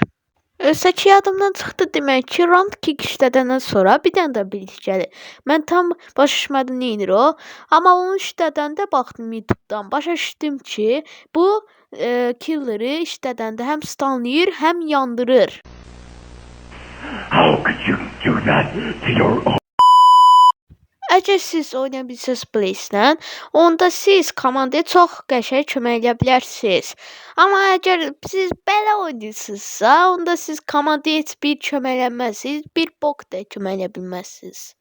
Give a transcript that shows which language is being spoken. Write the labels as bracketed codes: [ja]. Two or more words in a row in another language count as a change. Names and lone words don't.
[az] Ölsəki yadımdan çıxdı demək ki, Round Kick işlədəndən sonra bir dənə də ability gəlir. Mən tam başa düşmədim neyinir o. Amma onu işlədəndə baxdım YouTube'dan. Başa düşdüm ki, bu killer'ı işlədəndə həm stunlayır, həm yandırır. [en] How could you do that to your own? [az] Əgər siz oynaya bilsəniz Blaze'lə, onda siz komandaya çox qəşəng kömək edə bilərsiniz. Amma əgər siz belə oynayırsınızsa, onda siz komandaya heç bir kömək eləməzsiniz, bir bok da kömək edə bilməzsiniz.